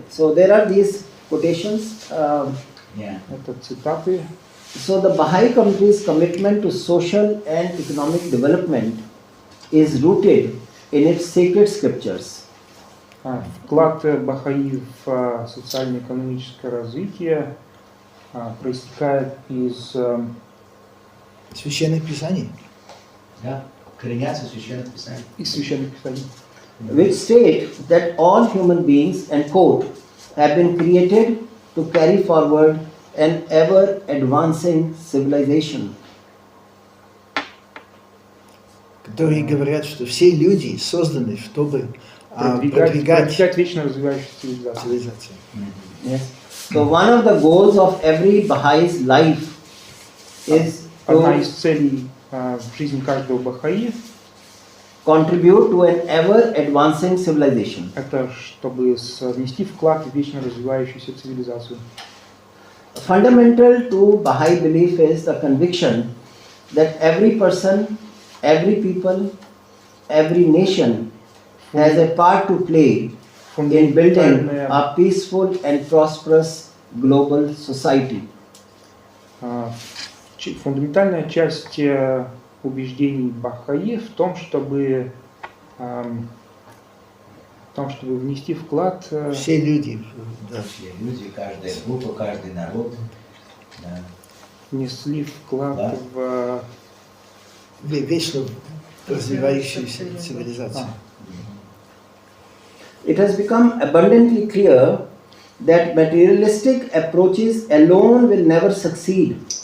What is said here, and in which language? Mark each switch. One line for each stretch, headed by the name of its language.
English: So there are these quotations.
Russian: Это цитаты.
English: So the Baha'i community's commitment to social and economic development is rooted in its sacred scriptures.
Russian: Вклад Бахаи в социально-экономическое развитие проистекает из Священных Писаний. Да, коренятся священных писаний. Из священных писаний.
English: Which state that all human beings, and quote, have been created to carry forward an ever advancing civilization.
Russian: Которые говорят, что все люди созданы, чтобы продвигать вечно развивающуюся цивилизацию.
English: Yes. So one of the goals of every Bahai's life is
Russian: Одна
English: to
Russian: из целей в жизни каждого Бахаи
English: contribute to an ever advancing civilization.
Russian: это чтобы внести вклад в вечно развивающуюся цивилизацию. Fundamental to Baha'i belief is the conviction that every person, every people, every nation has a part to play in building a peaceful and prosperous global society. Фундаментальная часть убеждений Бахаи в том, чтобы внести вклад. Все люди. Да. Все люди, каждая группа, каждый народ. Да. Внесли вклад в вечно развивающуюся цивилизацию.
English: It has become abundantly clear that materialistic approaches alone will never succeed.